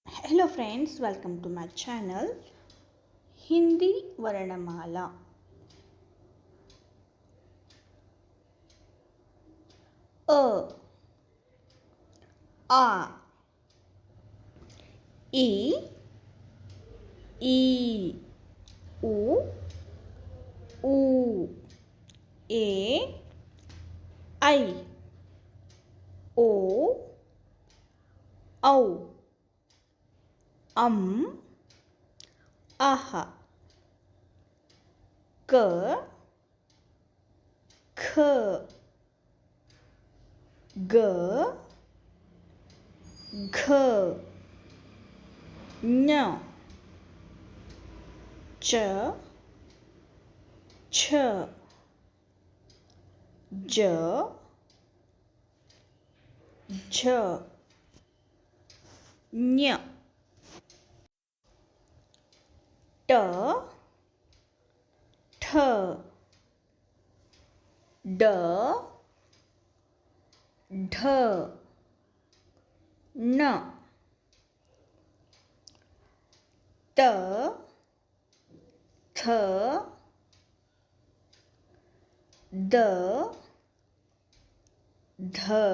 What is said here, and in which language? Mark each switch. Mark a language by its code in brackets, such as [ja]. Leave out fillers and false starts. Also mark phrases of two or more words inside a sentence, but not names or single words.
[en] Hello friends, welcome to my channel Hindi Varnamala. [hi] A A E E U U A I O Au Aha K K G Gh Ñ Ch Ch J J Ñ T Th D ध न त थ द ध